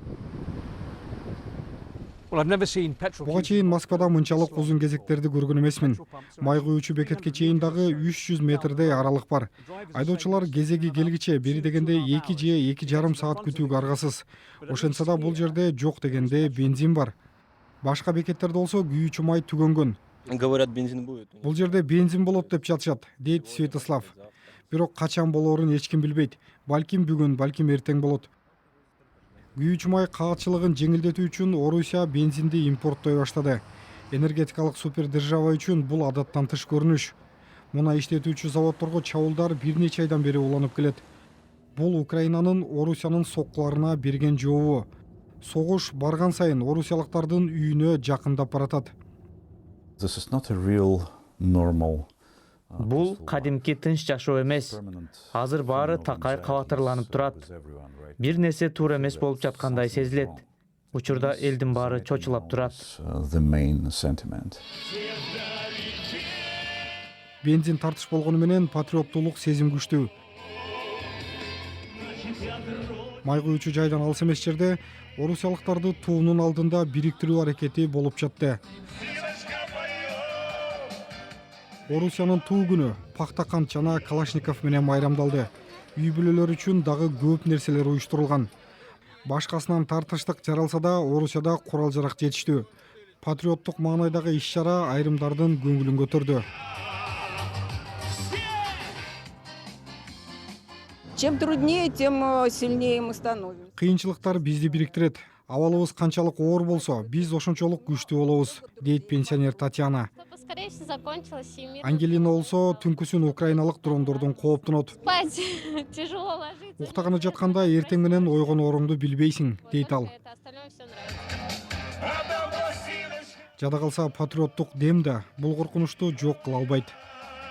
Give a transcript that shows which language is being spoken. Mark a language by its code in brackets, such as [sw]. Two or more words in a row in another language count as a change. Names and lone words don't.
[ky] Буга чейин Москвада мынчалык узун кезектерди көргөн эмесмин. Май куюучу бекетке чейин дагы 300 метрдей аралык бар. Айдоочулар кезеги келгиче бери дегенде 2 же 2,5 саат күтүүгө аргасыз. Ошентсе да бул жерде жок дегенде бензин бар. Башка бекеттерде болсо күйүүчү май түгөнгөн. [ru] Говорят, бензин будет. [ky] Бул жерде бензин болот деп жатышат, дейт Святослав. Бирок качан болоорун эч ким билбейт. Балким бүгүн, балким эртең болот. Күйүүчү май каатчылыгын жеңилдетүү үчүн Орусия бензинди импорттой баштады. Энергетикалык супердержава үчүн бул адаттан тыш көрүнүш. Мунай иштетүүчү заводдорго чабуулдар бир нече айдан бери уланып келет. Бул Украинанын Орусиянын соккуларына берген жообу. Согуш барган сайын орусиялыктардын үйүнө жакындап баратат. [en] This is not a real normal. [ky] Бул кадимки тынч жашоо эмес. Азыр баары такай кабатырланып турат. Бир нерсе туура эмес болуп жаткандай сезилет. Учурда элдин баары чочулап турат. [en] The main sentiment. [ky] Бензин тартыш болгону менен патриоттуулук сезим күчтүү. Май куюучу жайдан алыс эмес жерде орусиялыктарды туунун алдында бириктирүү аракети болуп жатты. Орусиянын туу күнү пахта кант жана Калашников менен майрамдалды. Үй бүлөлөр үчүн дагы көп нерселер уюштурулган. Башкасынан тартыштык жаралса да Орусияда курал-жарак жетиштүү. Патриоттук маанайдагы иш-чара айрымдардын көңүлүн көтөрдү. [ru] Чем труднее, тем сильнее мы становимся. [ky] Кыйынчылыктар бизди бириктирет. Абалыбыз канчалык оор болсо, биз ошончолук күчтүү болобуз, дейт пенсионер Татьяна. [ru] Поскорее все закончилось и мир. [ky] Ангелина болсо түнкүсүн украиналык дрондордун кооптунот. [ru] Спать тяжело ложиться. [ky] Уктаганы жатканда эртең менен ойгонооруңду билбейсиң, дейт ал. [ru] Это остальное все нравится. [ky] Жада калса патриоттук дем да бул коркунучту жок кыла албайт.